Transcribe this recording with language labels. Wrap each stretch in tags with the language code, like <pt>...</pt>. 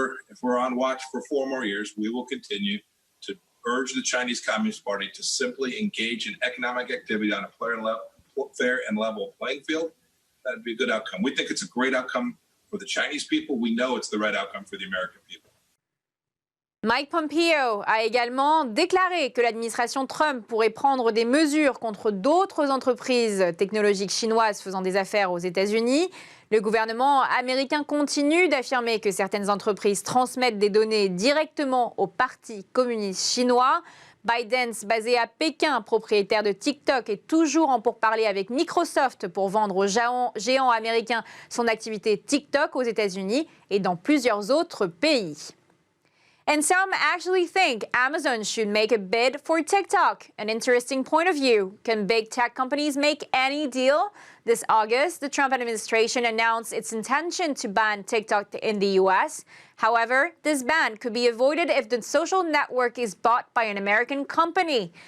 <en>If we're on watch for 4 more years, we will continue to urge the Chinese Communist Party to simply engage in economic activity on a fair and level playing field. That'd be a good outcome. We think it's a great outcome for the Chinese people. We know it's the right outcome for the American people.</en> <fr>Mike Pompeo a également déclaré que l'administration Trump pourrait prendre des mesures contre d'autres entreprises technologiques chinoises faisant des affaires aux États-Unis. Le gouvernement américain continue d'affirmer que certaines entreprises transmettent des données directement au Parti communiste chinois. ByteDance, basé à Pékin, propriétaire de TikTok, est toujours en pourparlers avec Microsoft pour vendre au géant américain son activité TikTok aux États-Unis et dans plusieurs autres pays.</fr> <en>And some actually think Amazon should make a bid for TikTok. An interesting point of view. Can big tech companies make any deal? This August, the Trump administration announced its intention to ban TikTok in the US. However, this ban could be avoided if the social network is bought by an American company.</en>